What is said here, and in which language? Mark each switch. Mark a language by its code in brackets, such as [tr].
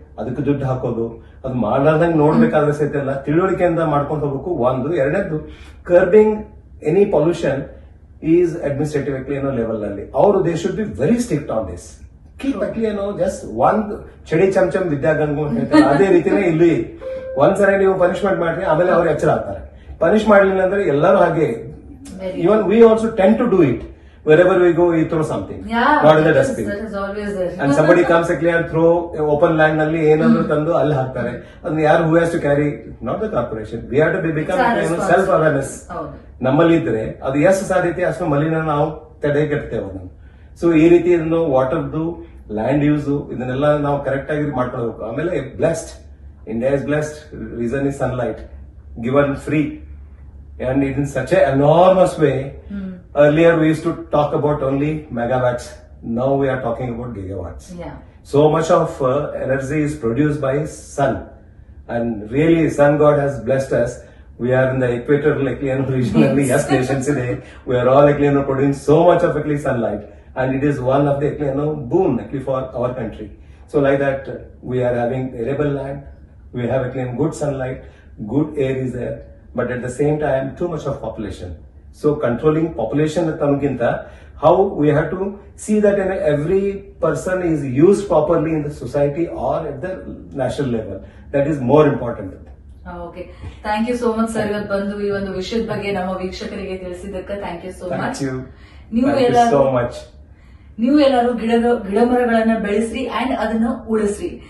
[kn] ಅದಕ್ಕೆ ದುಡ್ಡು ಹಾಕೋದು, ಅದು ಮಾಡಾರ್ದಂಗ್ ನೋಡ್ಬೇಕಾದ್ರೆ ಸಹಿತ ಎಲ್ಲ ತಿಳುವಳಿಕೆಯಿಂದ ಮಾಡ್ಕೊಂಡು ಹೋಗ್ಬೇಕು. ಒಂದು. ಎರಡನೇದು [en] curbing any pollution is administrative level [kn] ನಲ್ಲಿ ಅವರು [en] They should be very strict on this. [kn] Keep just ಒಂದ್ ಚಡಿ ಚಮಚಮ್ ವಿದ್ಯಾಗಂಗು ಹೇಳ್ತಾರೆ, ಅದೇ ರೀತಿನೇ ಇಲ್ಲಿ ಒಂದ್ಸರಿ ನೀವು ಪನಿಷ್ಮೆಂಟ್ ಮಾಡ್ರಿ, ಆಮೇಲೆ ಅವ್ರು ಎಚ್ಚರ ಆಗ್ತಾರೆ. ಪನಿಷ್ ಮಾಡ್ಲಿಲ್ಲ ಅಂದ್ರೆ ಎಲ್ಲರೂ ಹಾಗೆ, [en] even we also tend to do it. Wherever we go, we throw something. Not in the dustbin. That is always there. And somebody comes and throw open land [kn] ನಲ್ಲಿ ಏನಾದ್ರು ತಂದು ಅಲ್ಲಿ ಹಾಕ್ತಾರೆ. ಅದನ್ನ ಯಾರು [en] who has to carry? Not the corporation. We have to become self awareness. [kn] ನಮ್ಮಲ್ಲಿ ಇದ್ರೆ ಅದು ಎಷ್ಟು ಸಾಧ್ಯತೆ ಅಷ್ಟು ಮಲಿನ ನಾವು ತಡೆಗಟ್ಟುತ್ತೇವೆ ಅದನ್ನು. ಸೊ ಈ ರೀತಿ ವಾಟರ್ದು [en] land use [kn] ಇದನ್ನೆಲ್ಲ ನಾವು ಕರೆಕ್ಟ್ ಆಗಿ ಮಾಡ್ಕೊಳ್ಬೇಕು. ಆಮೇಲೆ [en] Blessed, India is blessed, reason is sunlight given free and in such an enormous way. Earlier we used to talk about only megawatts, now we are talking about gigawatts. Yeah. So much of energy is produced by sun, and really sun god has blessed us. We are in the equator region and yes nations today. We are all producing so much of sunlight, and it is one of the boon for our country. So like that, we are having arable land, we have good sunlight, good air is there, but at the same time too much of population. So controlling population tanginta, how we have to see that every person is used properly in the society or at the national level. That is more important. Okay, thank you so much sir. [kn] ಇವತ್ತು ಬಂದು ಈ ಒಂದು ವಿಷಯದ ಬಗ್ಗೆ ನಮ್ಮ ವೀಕ್ಷಕರಿಗೆ ತಿಳಿಸಿದ್ದಕ್ಕೆ [en] Thank you so much. Thank you so much. [kn] ನೀವು ಎಲ್ಲರೂ ಗಿಡ ಮರಗಳನ್ನ ಬೆಳೆಸ್ರಿ ಅಂಡ್ ಅದನ್ನ ಉಳಿಸ್ರಿ.